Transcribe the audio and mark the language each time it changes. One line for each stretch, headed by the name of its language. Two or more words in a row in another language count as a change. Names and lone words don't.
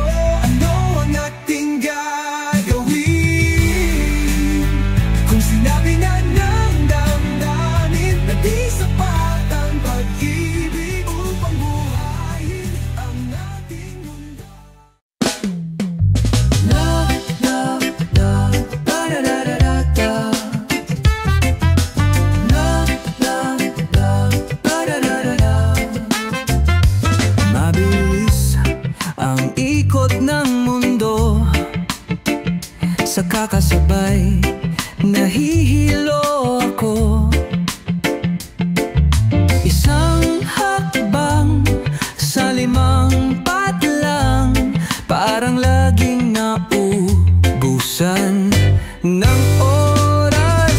Filipino: Ano ang ating gagawin? Kung sinabi na ng damdamin na di sapat ang pag-ibig upang buhayin ang ating mundo.
English: Love, love, love, ba-da-da-da-da-da. Love, love, love, ba-da-da-da-da.
Filipino: Mabilis ang ikot ng mundo, sa kakasabay nahihilo ako. Isang hakbang sa limang patlang, parang laging naubusan ng oras.